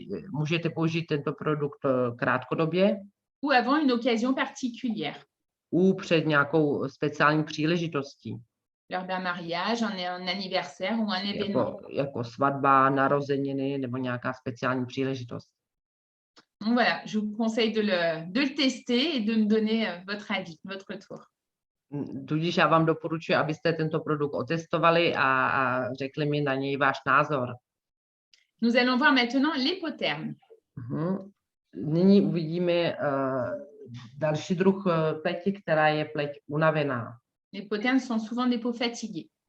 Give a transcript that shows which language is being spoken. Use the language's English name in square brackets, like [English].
[Czech] Můžete použít tento produkt krátkodobě. [French] Ou avant une occasion particulière. [Czech] Před nějakou speciální příležitostí. [French] Lors d'un mariage, un anniversaire ou un événement. [Czech] Jako svatba, narozeniny nebo nějaká speciální příležitost. [French] Donc voilà, je vous conseille de le tester et de me donner votre avis, votre retour. [Czech] Tudíž já vám doporučuji, abyste tento produkt otestovali a řekli mi na něj váš názor. [French] Nous allons voir maintenant l'hypotherme. [Czech] Nyní uvidíme další druh pleti, která je pleť unavená. [French] Les hypothermes sont souvent des peaux fatiguées.